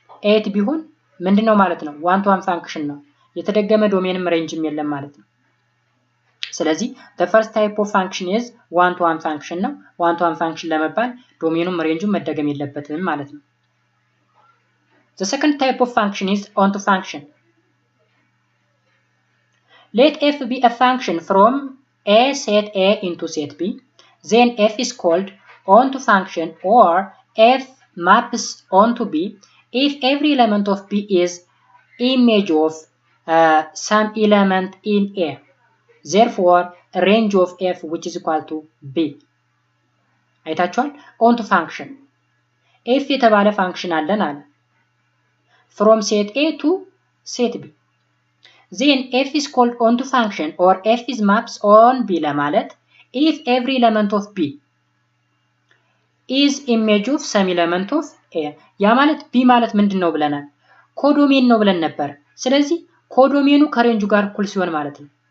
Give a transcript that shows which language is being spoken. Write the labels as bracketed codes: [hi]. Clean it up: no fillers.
[am] 8 ቢሆን ምንድነው ማለት ነው ዋን ቱ ዋን ፋንክሽን ነው የተደገመ ዶሜንም ሬንጅም የለም ማለት ነው። ስለዚህ [en] the first type of function is one to one function [am] ነው ዋን ቱ ዋን ፋንክሽን ለመባል ዶሜኑም ሬንጁም መደገም የለበትም ማለት ነው። [en] the second type of function is onto function. let f be a function from a set a into set b then f is called onto function or f maps onto b if every element of b is image of some element in a therefore range of f which is equal to b. [am] አይታችኋል onto function f የተባለ ፋንክሽን አለን አለ [en] from set a to set b then f is called onto function or f is maps on b [am] ለማለት [en] if every element of b is image of some element of a [am] ያ ማለት b ማለት ምንድነው ብለናል ኮዶሜን ነው ብለን ነበር። ስለዚህ ኮዶሜኑ ከሬንጁ ጋር እኩል ሲሆን ማለት ነው።